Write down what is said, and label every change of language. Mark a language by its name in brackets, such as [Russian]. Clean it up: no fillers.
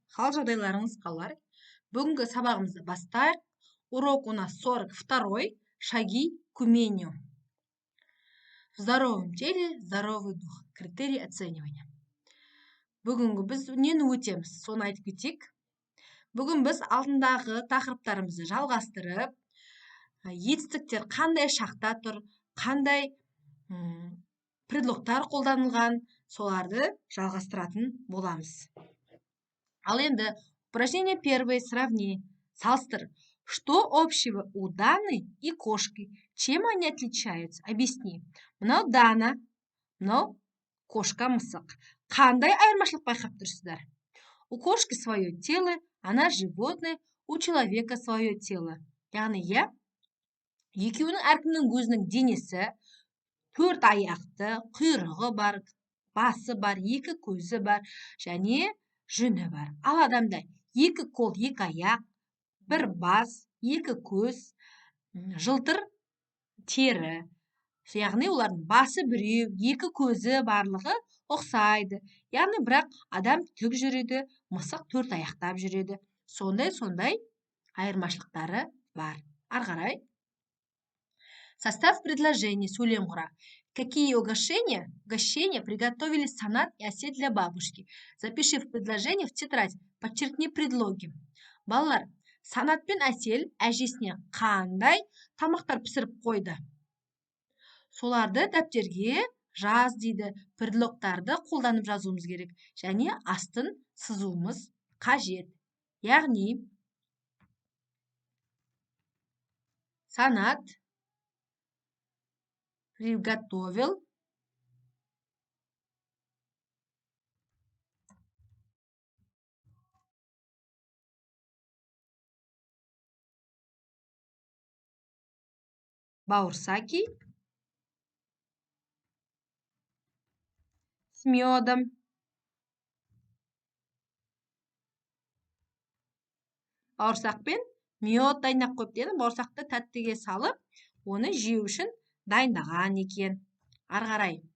[Kazakh] Хал жағдайларыңыз қалай? Бүгінгі сабағымызды бастайық. [Russian] Урок у нас 42. Шаги к умению. В здоровом теле здоровый дух. Критерий оценивания. [Kazakh] Бүгінгі біз нені өтеміз? Соны айтып кетейік. Бүгін біз алдындағы тақырыптарымызды жалғастырып, етістіктер қандай шақта тұр, қандай предлогтар қолданылған, соларды жалғастыратын боламыз. Ал енді [Russian] упражнение первое, сравни, [Kazakh] салыстыр. [Russian] Что общего у Даны и кошки? Чем они отличаются? Объясни. [Kazakh] Мынау Дана, мынау кошка мысық. Қандай айырмашылық байқап тұрсыздар? [Russian] У кошки свое тело, она животное, у человека свое тело. [Kazakh] Яғни, екеуінің әркімнің өзінің денесі, 4 аяқты, құйрығы бар, басы бар, 2 көзі бар, және жүні бар. Ал адамда 2 қол, 2 аяқ, 1 бас, 2 көз, жылтыр тері. Яғни олардың басы біреу, 2 көзі барлығы ұқсайды. Яғни бірақ адам тік жүреді, мысық 4 аяқтап жүреді. Сондай айырмашылықтары бар. Ары қарай. [Russian] Состав предложения, [Kazakh] сөйлем құра. [Russian] Какие угощения приготовили Санат и Әсел для бабушки? Запиши в предложение в тетрадь. Подчеркни предлоги. [Kazakh] Балалар, Санат пен Әсел әжесіне қандай тамақтар пісіріп қойды? Соларды дәптерге жаз дейді. Предлогтарды қолданып жазуымыз керек. Және астын сызуымыз қажет. Яғни, [Russian] Санат приготовил баурсаки с медом. [Kazakh] Бауырсақпен мед дайындап қойып деді. Бауырсақты тәттіге салып, оны жеу үшін дайындаған екен. Ары қарай.